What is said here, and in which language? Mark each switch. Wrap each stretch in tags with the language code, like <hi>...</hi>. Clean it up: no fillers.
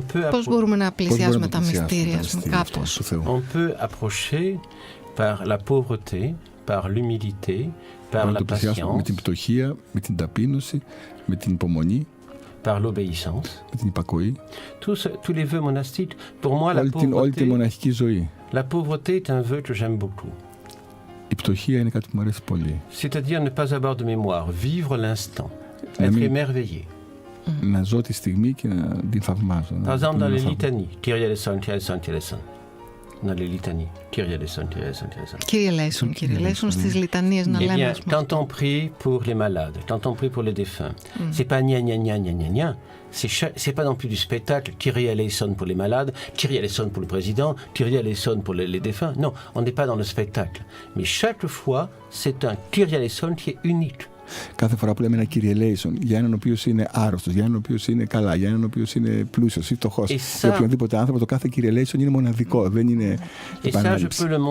<el>Πώς μπορούμε να πλησιάσουμε τα μυστήρια κάπως.</el> <fr>On peut approcher par la pauvreté, par l'humilité, par la patience,</fr> <el>με την πτωχία, με την ταπείνωση, με την υπομονή,</el> <fr>par l'obéissance,</fr> <el>με την υπακοή.</el> <fr>Tous les vœux monastiques, pour moi,</fr> <el>όλη τη μοναχική ζωή.</el> <fr>La pauvreté est un vœu que j'aime beaucoup.</fr> <el>Η πτωχία είναι κάτι που μου αρέσει πολύ.</el> <fr>C'est-à-dire ne pas avoir de mémoire, vivre l'instant, être émerveillé.</fr> <el>Να ζω τη στιγμή και να την θαυμάζω.</el> <fr>Par exemple, dans les litanies, Kyrie eleison, Kyrie eleison, Kyrie eleison. Dans les litanies, Kyrie eleison, Kyrie eleison, Kyrie eleison.</fr> <el>Kyrie eleison στις λιτανίες να λέμε.</el> <fr>Eh bien, quand on prie pour les malades, quand on prie pour les défunts, c'est pas gna gna gna gna gna gna. C'est pas non plus du spectacle, Kyrie eleison pour les malades, Kyrie eleison pour le président, Kyrie eleison pour les défunts. Non, on n'est pas dans le spectacle. Mais chaque fois, c'est un Kyrie eleison qui est unique.</fr> <el>Κάθε φορά που λέμε ένα Kyrie eleison για έναν ο οποίος είναι άρρωστος, για έναν ο οποίος είναι καλά, για έναν ο οποίος είναι πλούσιος ή φτωχός, για οποιονδήποτε άνθρωπο, το κάθε Kyrie eleison είναι μοναδικό, δεν είναι επανάληψη.</el>